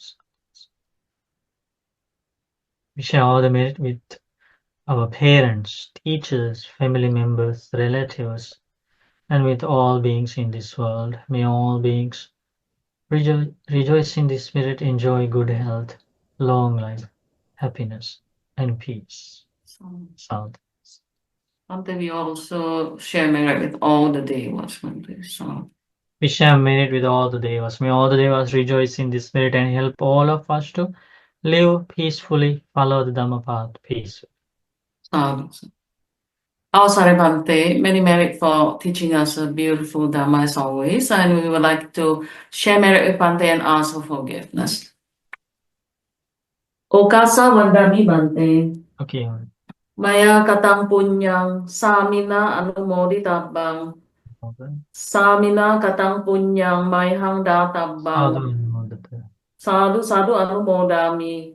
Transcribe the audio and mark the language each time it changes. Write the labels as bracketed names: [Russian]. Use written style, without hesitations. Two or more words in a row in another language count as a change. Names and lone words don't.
[English] We share all the merit with our parents, teachers, family members, relatives, and with all beings in this world. May all beings rejoice in the spirit, enjoy good health, long life, happiness, and peace. Sadhu. Bhante, we also share merit with all the devas, Bhante. So We share merit with all the devas. May all the devas rejoice in the spirit and help all of us to live peacefully, follow the Dhamma path peacefully. sadhu. Oh, sorry, Bhante. Many merit for teaching us a beautiful Dhamma as always, and we would like to share merit with Bhante and ask for forgiveness. [Pali] Okasa Vandami Bhante. Okay. Maya katang punyang samina anumoditabang. Samina katang punyang mayhang databang. Sadhu sadhu anumodami.